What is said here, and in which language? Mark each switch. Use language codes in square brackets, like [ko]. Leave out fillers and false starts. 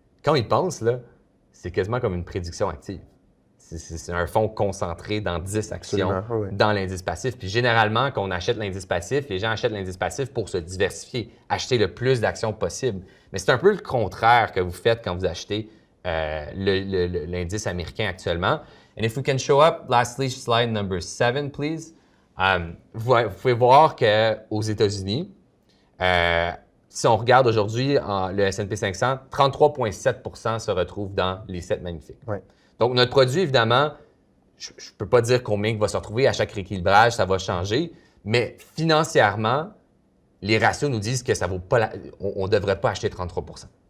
[fr] Quand on y pense, là, c'est quasiment comme une prédiction active. C'est un fonds concentré dans 10 actions dans l'indice passif. Puis généralement, quand on achète l'indice passif, les gens achètent l'indice passif pour se diversifier, acheter le plus d'actions possible. Mais c'est un peu le contraire que vous faites quand vous achetez l'indice américain actuellement. [en] And if we can show up, lastly, slide number 7, please. [fr] Vous pouvez voir qu'aux États-Unis, si on regarde aujourd'hui le S&P 500, 33,7 % se retrouvent dans les 7 magnifiques. Ouais. Donc, notre produit, évidemment, je ne peux pas dire combien il va se retrouver à chaque rééquilibrage, ça va changer, mais financièrement, les ratios nous disent que ça vaut pas on ne devrait pas acheter 33 %.